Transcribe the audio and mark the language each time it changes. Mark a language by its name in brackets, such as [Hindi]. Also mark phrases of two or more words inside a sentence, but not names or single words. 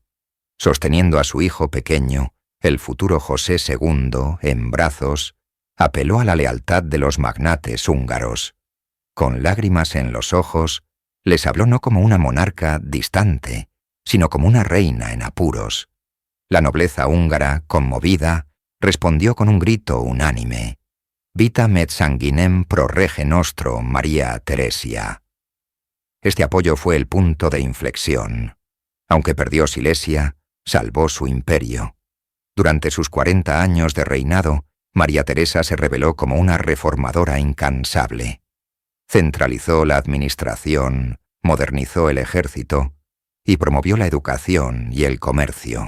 [Spanish] Sosteniendo a su hijo pequeño, el futuro José II, en brazos, apeló a la lealtad de los magnates húngaros. Con lágrimas en los ojos, les habló no como una monarca distante, sino como una reina en apuros. La nobleza húngara, conmovida, respondió con un grito unánime: [Latin] «Vitam et sanguinem pro rege nostro María Teresia». [Spanish] Este apoyo fue el punto de inflexión. Aunque perdió Silesia, salvó su imperio. Durante sus 40 años de reinado, María Teresa se reveló como una reformadora incansable. Centralizó la administración, modernizó el ejército y promovió la educación y el comercio.